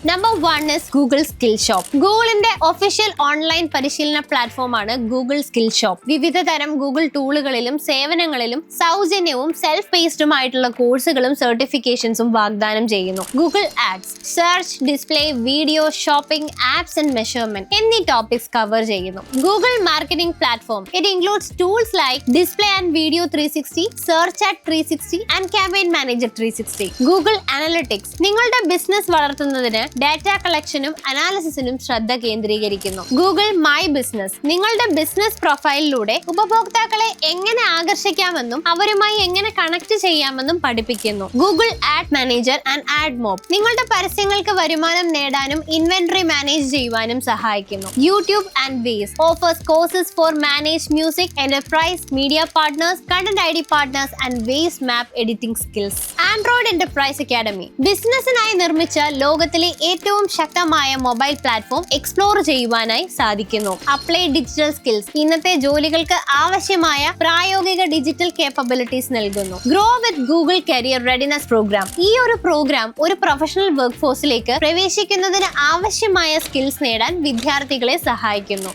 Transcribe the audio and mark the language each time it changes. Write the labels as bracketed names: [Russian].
[Malayalam] Number 1 is Google Skillshop. ഗൂഗിളിന്റെ official online പരിശീലന platform ആണ് ഗൂഗിൾ Skillshop. വിവിധ തരം ഗൂഗിൾ ടൂളുകളിലും സേവനങ്ങളിലും സൗജന്യവും സെൽഫ് പേസ്ഡുമായിട്ടുള്ള കോഴ്സുകളും സർട്ടിഫിക്കേഷൻസും വാഗ്ദാനം ചെയ്യുന്നു. Google ads, search, display, video, shopping, apps and measurement എന്നീ ടോപ്പിക്സ് കവർ ചെയ്യുന്നു. Google marketing platform. [English] It includes tools like Display and Video 360, Search at 360 and Campaign Manager 360. Google Analytics. [Malayalam] നിങ്ങളുടെ business വളർത്തുന്നതിന് data കളക്ഷനും അനാലിസിസിനും ശ്രദ്ധ കേന്ദ്രീകരിക്കുന്നു. Google My Business. നിങ്ങളുടെ business പ്രൊഫൈലിലൂടെ ഉപഭോക്താക്കളെ എങ്ങനെ ആകർഷിക്കാമെന്നും അവരുമായി എങ്ങനെ കണക്ട് ചെയ്യാമെന്നും പഠിപ്പിക്കുന്നു. Google Ad Manager and AdMob. നിങ്ങളുടെ പരസ്യങ്ങൾക്ക് വരുമാനം നേടാനും ഇൻവെന്ററി മാനേജ് ചെയ്യുവാനും സഹായിക്കുന്നു. [English] YouTube and Waze offers courses for managed music, enterprise, media partners, content ID partners and Waze map editing skills. Android Enterprise Academy. [Malayalam] ബിസിനസ്സിനായി നിർമ്മിച്ച ലോകത്തിലെ ഏറ്റവും ശക്തമായ മൊബൈൽ പ്ലാറ്റ്ഫോം എക്സ്പ്ലോർ ചെയ്യുവാനായി സാധിക്കുന്നു. Apply digital skills. ഇന്നത്തെ ജോലികൾക്ക് ആവശ്യമായ പ്രായോഗിക ഡിജിറ്റൽ കേപ്പബിലിറ്റീസ് നൽകുന്നു. Grow with Google career readiness programme. ഈ ഒരു പ്രോഗ്രാം ഒരു പ്രൊഫഷണൽ വർക്ക് ഫോഴ്സിലേക്ക് പ്രവേശിക്കുന്നതിന് ആവശ്യമായ സ്കിൽസ് നേടാൻ വിദ്യാർത്ഥികളെ സഹായിക്കുന്നു.